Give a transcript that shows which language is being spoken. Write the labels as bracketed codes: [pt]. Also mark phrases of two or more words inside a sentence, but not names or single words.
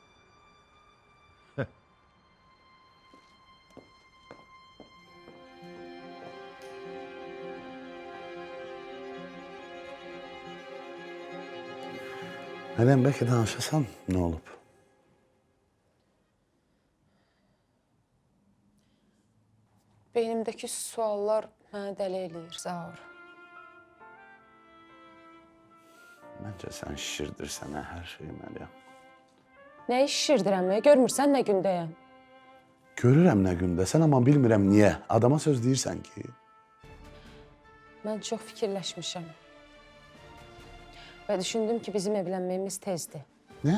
[az] Meryem belki danışasan ne olup? Beynimdəki suallar mənə dəli eləyir, Zaur. [tr] Bence sen şişirdirsen her şeyi Meryem. [az] Nəyi şişirdirəm, görmürsən nə gündəyəm? Görürəm ne gündəsən ama bilmirəm niye. Adama söz deyirsən ki. Mən çox fikirləşmişəm. Və düşündüm ki, bizim evlənməyimiz tezdir. Ne?